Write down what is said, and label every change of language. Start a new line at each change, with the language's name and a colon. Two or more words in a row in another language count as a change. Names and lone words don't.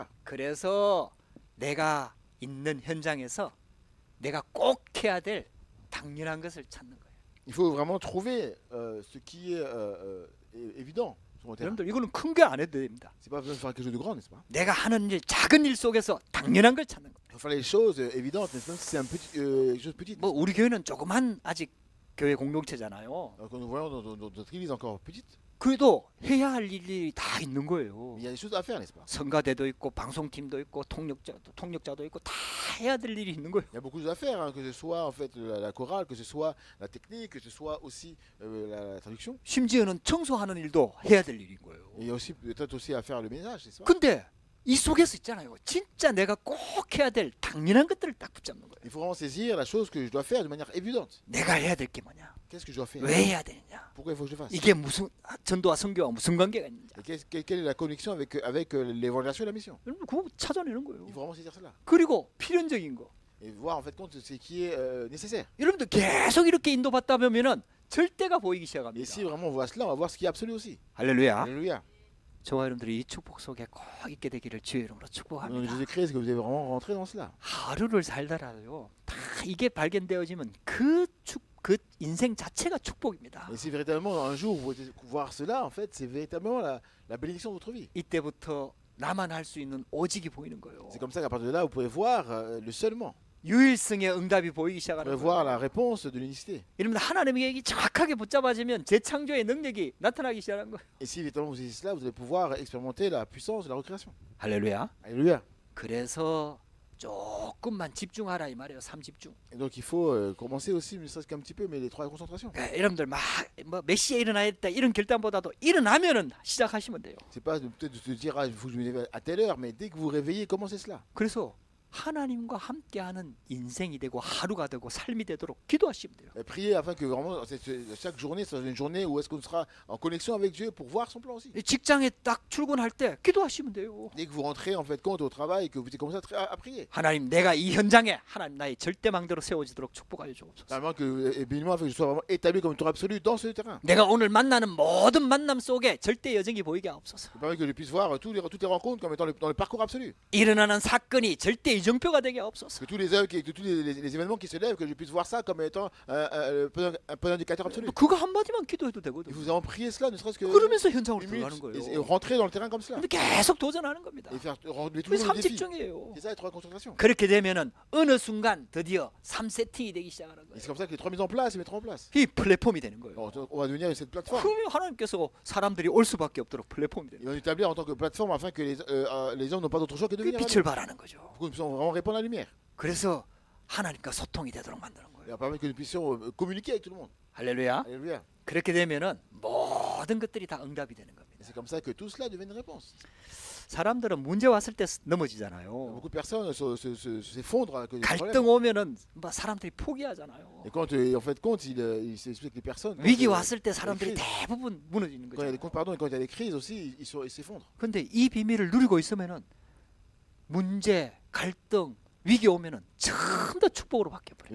Korean: 그래서 내가 있는 현장에서 내가 꼭 해야 될 당연한 것을 찾는 거예요.
French: Il faut vraiment trouver ce qui est évident sur mon terrain.
Korean: 여러분들 이거는 큰 게 안 해도 됩니다.
French: C'est pas besoin de faire quelque chose de grand, n'est-ce pas?
Korean: 내가 하는 일, 작은 일 속에서 당연한 걸 찾는 거예요.
French: Il faut faire les choses évidentes, même si c'est quelque chose de petit.
Korean: 뭐 우리 교회는 조그만 아직 교회 공동체잖아요.
French: Quand nous voyons dans notre église encore petite,
Korean: 그래도 해야 할 일이 다 있는 거예요.
French: il y a des choses à faire, n'est-ce pas?
Korean: 성가대도 있고 방송팀도 있고 통역자도 있고 다 해야 될 일이 있는 거예요.
French: Il y a beaucoup de choses à faire, hein, que ce soit en fait la chorale, que ce soit la technique, que ce soit aussi la traduction.
Korean: 심지어는 청소하는 일도 해야 될 일인 거예요.
French: Et il y a aussi peut-être aussi à faire le ménage, n'est-ce pas?
Korean: 근데 이 속에서 있잖아요. 진짜 내가 꼭 해야 될 당연한 것들을 딱 붙잡는 거예요.
French: Il faut vraiment saisir la chose que je dois faire de manière évidente.
Korean: 내가 해야 될 게 뭐냐?
French: Qu'est-ce que je dois faire?
Korean: 왜 해야 되느냐?
French: Pourquoi il faut que je le fasse?
Korean: 이게 무슨 전도와 선교와 무슨 관계가 있느냐?
French: Et quelle est la connexion avec l'évangélisation et la mission?
Korean: 여러분 그거 찾아내는 거예요.
French: Il faut vraiment saisir cela.
Korean: 그리고 필연적인 거.
French: Et voir en fait compte ce qui est nécessaire.
Korean: 여러분들 계속 이렇게 인도받다 보면은 절대가 보이기
French: Et
Korean: 시작합니다.
French: si vraiment on voit cela, on va voir ce qui est absolu aussi.
Korean: 할렐루야.
French: Alléluia.
Korean: 저와 여러분들이 이 축복 속에 꼭 있게 되기를 주의 이름으로
French: Au nom de
Korean: 축복합니다.
French: Jésus-Christ, que vous avez vraiment rentré dans cela.
Korean: 하루를 살다라도요. 다 이게 발견되어지면 그 인생 자체가 축복입니다.
French: Et si véritablement un jour vous pouvez voir cela, en fait, c'est véritablement la bénédiction de votre vie.
Korean: 이때부터 나만 할 수 있는 오직이 보이는 거예요.
French: C'est comme ça qu'à partir de là, vous pouvez voir le seulement.
Korean: 유일성의 응답이 보이기
French: On
Korean: 시작하는
French: va voir
Korean: 거예요.
French: la réponse de l'unicité.
Korean: 이러면 하나님의 계획이 정확하게 붙잡아지면 재창조의 능력이 나타나기 시작하는 거예요.
French: Et si évidemment vous saisissez cela, vous allez pouvoir expérimenter la puissance de la recréation.
Korean: 할렐루야.
French: Alléluia.
Korean: 그래서 조금만 집중하라 이 말이에요. 3집중.
French: Et donc il faut commencer aussi, ne serait-ce qu'un petit peu, mais les 3 concentrations.
Korean: 여러분들 몇 시에 일어나야 돼 이런 결단보다도 일어나면은 시작하시면 돼요.
French: C'est pas peut-être de se dire ah, il faut que je me lève à telle heure, mais dès que vous vous réveillez, commencez cela.
Korean: 그래서 하나님과 함께하는 인생이 되고 하루가 되고 삶이 되도록 기도하시면 돼요.
French: Et priez afin que vraiment chaque journée soit une journée où est-ce qu'on sera en connexion avec Dieu pour voir son plan aussi.
Korean: 직장에 딱 출근할 때 기도하시면 돼요.
French: Dès que vous rentrez en fait compte au travail et que vous commencez à prier.
Korean: 하나님 내가 이 현장에 하나님 나의 절대망대로 세워지도록 축복하여 주옵소서.
French: Vraiment que et bénis-moi afin que je sois vraiment établi comme tour absolu dans ce terrain.
Korean: 내가 오늘 만나는 모든 만남 속에 절대 여정이 보이게 하옵소서.
French: Ça permet que je puisse voir toutes les rencontres comme étant dans le parcours absolu.
Korean: 일어나는 사건이 절대 이정표가 되게 하옵소서.
French: Que tous les œuvres, que tous les événements qui se lèvent, que je puisse voir ça comme étant un point indicateur absolu.
Korean: 그거 한마디만 기도해도
French: Et
Korean: 되거든요.
French: vous en priez cela, ne serait-ce que
Korean: 그러면서 현장으로
French: une
Korean: 들어가는
French: minute, et
Korean: 거예요.
French: rentrer dans le terrain comme cela.
Korean: 근데 계속 도전하는 겁니다.
French: Et faire relever
Korean: 그게
French: toujours le défi.
Korean: 3집중이에요.
French: C'est ça les 3 concentrations.
Korean: 그렇게 되면은 어느 순간 드디어 3세팅이 되기 시작하는
French: Et
Korean: 거예요.
French: c'est comme ça que les 3 mises en place, ils mettront en place.
Korean: 이 플랫폼이 되는 거예요.
French: On va devenir cette plateforme.
Korean: 그러면 하나님께서 사람들이 올 수밖에 없도록 플랫폼이 되는
French: Ils vont établir en tant que plateforme afin que les hommes n'ont pas d'autre choix que de
Korean: 거예요.
French: venir à
Korean: 빛을
French: nous.
Korean: 발하는 거죠.
French: Pour que nous puissions vraiment répondre à la lumière.
Korean: 그래서 하나님과 소통이 되도록 만드는
French: Et
Korean: 거예요.
French: permettre que nous puissions communiquer avec tout le monde.
Korean: 할렐루야.
French: Alléluia.
Korean: 그렇게 되면은 모든 것들이 다 응답이 되는
French: Et
Korean: 겁니다.
French: c'est comme ça que tout cela devient une réponse.
Korean: 사람들은 문제 왔을 때 넘어지잖아요.
French: Beaucoup de personnes s'effondrent à cause des problèmes.
Korean: 갈등 오면은 막 사람들이 포기하잖아요.
French: Et quand, en fait, compte, il s'explique que les personnes.
Korean: 위기 왔을 때 사람들이
French: crises.
Korean: 대부분 무너지는
French: Quand il y a des
Korean: 거죠.
French: comptes, pardon, et quand il y a des crises aussi, ils s'effondrent.
Korean: 근데 이 비밀을 누리고 있으면은 문제, 갈등, 위기 오면은 전부 다 축복으로 바뀌어 버려요.